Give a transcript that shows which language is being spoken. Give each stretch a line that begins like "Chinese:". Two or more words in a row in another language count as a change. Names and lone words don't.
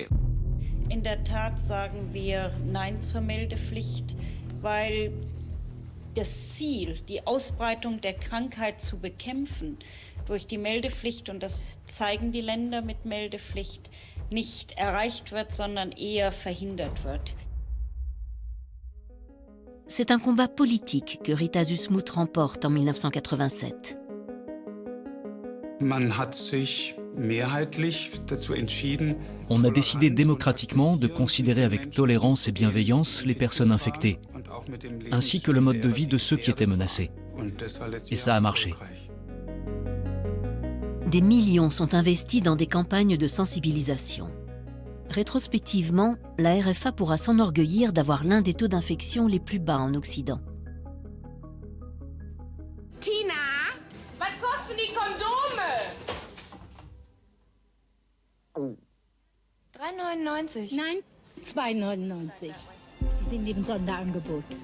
German: In der Tat sagen wir Nein zur Meldepflicht, weil das Ziel, die Ausbreitung der Krankheit zu bekämpfen, durch die Meldepflicht, und das zeigen die Länder mit Meldepflicht, nicht erreicht wird, sondern eher verhindert wird.
French: C'est un combat politique que Rita Süssmuth remporte en 1987.
German: Man hat sich mehrheitlich dazu entschieden,
French: On a décidé démocratiquement de considérer avec tolérance et bienveillance les personnes infectées, ainsi que le mode de vie de ceux qui étaient menacés. Et ça a marché. Des millions sont investis dans des campagnes de sensibilisation. Rétrospectivement, la RFA pourra s'enorgueillir d'avoir l'un des taux d'infection les plus bas en Occident.
German: Tina, was kosten die Kondome? 3,99. Nein, 2,99. Die sind im Sonderangebot.